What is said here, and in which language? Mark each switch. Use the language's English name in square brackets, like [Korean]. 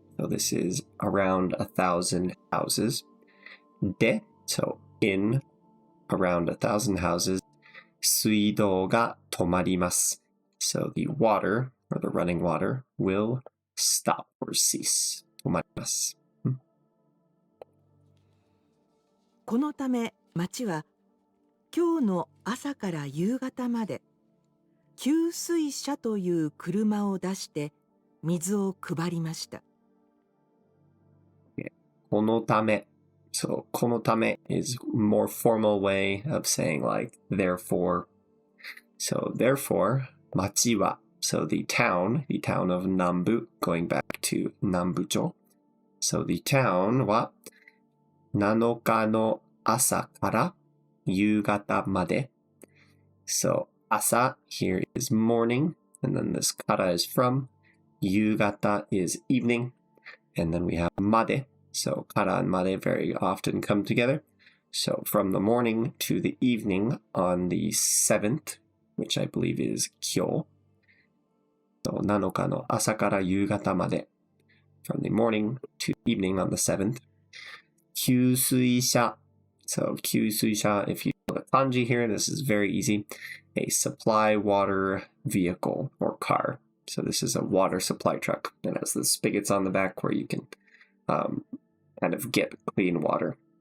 [English] So this is around 1,000 houses. De, so in around 1,000 houses, [Japanese] 水道が止まります. [English] So the water, or the running water, will stop or cease. [Japanese] 止まります. このため町は今日の朝から夕方まで給水車という車を出して水を配りました。このため [English] So このため is more formal way of saying like therefore. So therefore, 町は so the town of Nambu, going back to Nambucho. So the town は [Japanese] 7日の朝から夕方まで. [English] So 朝 here is morning, and then this kara is from. 夕方 is evening, and then we have まで. So kara and made very often come together. So from the morning to the evening on the 7th, which I believe is 今日. [Japanese] So 7日の朝から夕方まで. [English] From the morning to evening on the 7th. [Japanese] 給水車. [English] So 給水車, if you know the kanji here, this is very easy. A supply water vehicle or car. So this is a water supply truck. It has the spigots on the back where you can kind of get clean water.